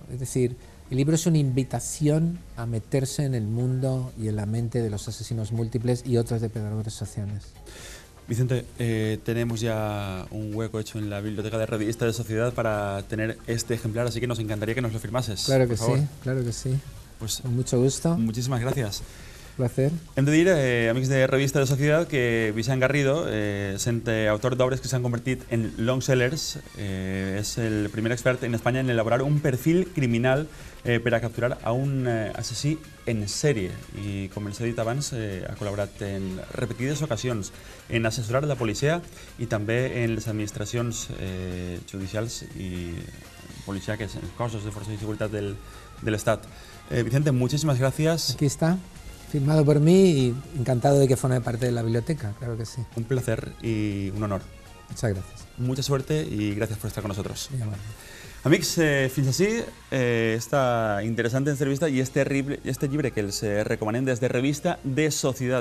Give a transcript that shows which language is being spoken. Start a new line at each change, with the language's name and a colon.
Spanish: Es decir, el libro es una invitación a meterse en el mundo y en la mente de los asesinos múltiples y otros depredadores sociales. Vicente, tenemos ya un hueco hecho en la biblioteca de Revista de Sociedad para tener este ejemplar, así que nos encantaría que nos lo firmases. Claro que sí, claro que sí. Pues, con mucho gusto. Muchísimas gracias. Placer.
Catalan: Hem de dir, amics de Revista de Societat, que Vicent Garrido, sent autor d'obres que s'han convertit en long sellers, és el primer expert en Espanya en elaborar un perfil criminal per a capturar a un assassí en sèrie. I, com els he dit abans, ha col·laborat en repetides ocasions en assessorar la policia i també en les administracions judicials i policíaques, en cossos de força de seguretat de l'Estat.
Spanish: Vicente, muchísimas gracias. Aquí está. Firmado por mí y encantado de que forme parte de la biblioteca, claro que sí. Un placer y un honor. Muchas gracias. Mucha suerte y gracias por estar con nosotros. Muy amable.
Catalan: Amics, fins així esta interessant entrevista i este llibre que els recomanem des de Revista de Societat.